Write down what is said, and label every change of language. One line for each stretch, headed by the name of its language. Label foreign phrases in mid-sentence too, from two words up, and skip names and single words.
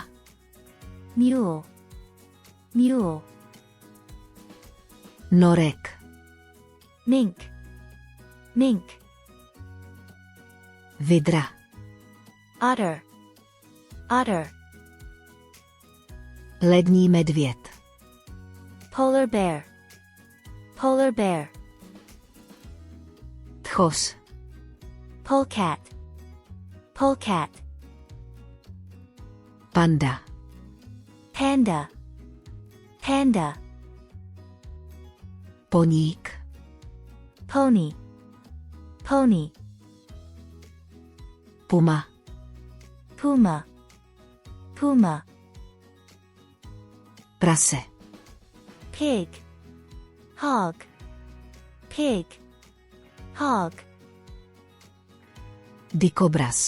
English: mule, mule,
Czech: Norek.
English: mink, mink,
Czech: Vidra.
English: otter, otter,
Czech: Lední medvěd.
English: polar bear, polar bear,
Czech: Tchos.
English: polecat, polecat,
Czech: Panda.
English: panda, panda,
Czech: Poník.
English: pony, pony,
Czech: Puma.
English: puma, puma,
Czech: Prase.
English: pig, hog, pig, hog,
Czech: Dikobraz.